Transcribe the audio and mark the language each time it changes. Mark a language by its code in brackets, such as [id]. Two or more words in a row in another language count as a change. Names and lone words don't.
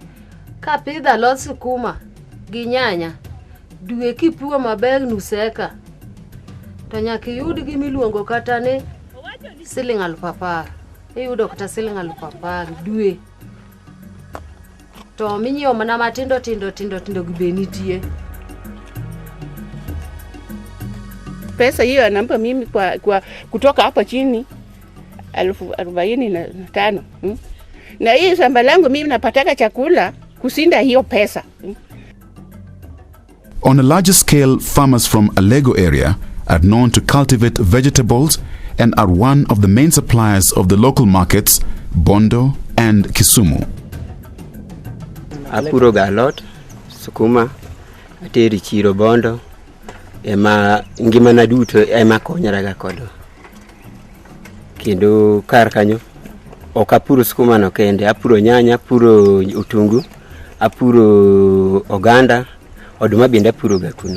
[luo] Ka pidho alot sukuma gi nyanya, dwe kipuo maber nuseka, to nyaka yud gimiluongo kata ni siling 10,000. Iyudo kata siling 10,000 dwe. To minyiewo mana matindo gi benitie. [sw] Pesa hiyo anampa mimi kwa kutoka hapa chini 45,000. Na hii shamba langu mimi napataka chakula kusinda hiyo pesa. [en] On a larger scale, farmers from Alego area are known to cultivate vegetables and are one of the main suppliers of the local markets, Bondo and Kisumu. [luo] Apuro galot, sukuma, ateri chiro Bondo, ema ngimana duto ema konyara ga kodo. Kendo kar kanyo ok apuro skuma no kende, apuro nyanya, apuro utungu, apuro oganda, oduma bende apuro ga kuno.